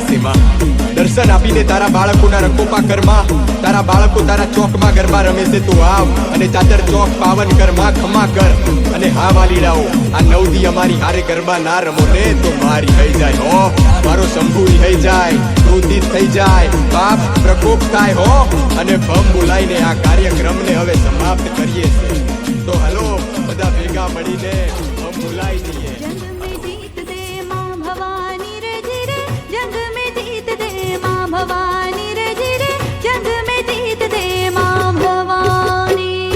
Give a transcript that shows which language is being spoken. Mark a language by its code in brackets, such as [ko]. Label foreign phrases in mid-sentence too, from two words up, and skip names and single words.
[gu] છે માં દર્શન આપીને તારા બાળકોના રકોપા કરમાં તારા બાળકો તારા ચોકમાં ગરબા રમે છે તું આવ અને ચાદર ચોક પાવન કરમાં ખમા કર અને હા વાલીડાઓ આ નવદી અમારી હારે ગરબા ના રમો ને તો મારી થઈ જાય હો મારો શંભુ થઈ જાય ક્રોધિત થઈ જાય પાપ પ્રકોપ થાય હો અને ભમ બોલાઈને આ કાર્યક્રમને હવે સમાપ્ત કરીએ છીએ તો હલો બધા ભેગા મળીને ભમ બોલાઈ દઈએ [hi] जंग में जीत दे माँ भवानी रे धीरे जंग में जीत दे माँ भवानी रे धीरे जंग में जीत दे माँ भवानी